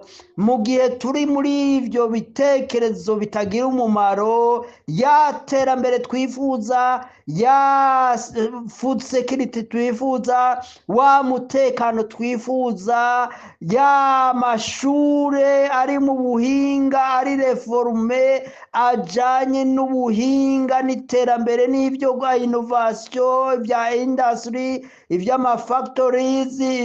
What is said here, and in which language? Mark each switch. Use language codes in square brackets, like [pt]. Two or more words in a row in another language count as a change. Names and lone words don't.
[rn] Mu gihe turi muri ibyo bitekerezo bitagira umumaro, ya terambere twifuza, ya [en] food security [rn] twifuza, wa mutekano twifuza, ya mashure ari mu buhinga, ari reforme ajanye n'ubuhinga n'iterambere n'ibyo bwa innovation, bya industry, ivy'amafactories,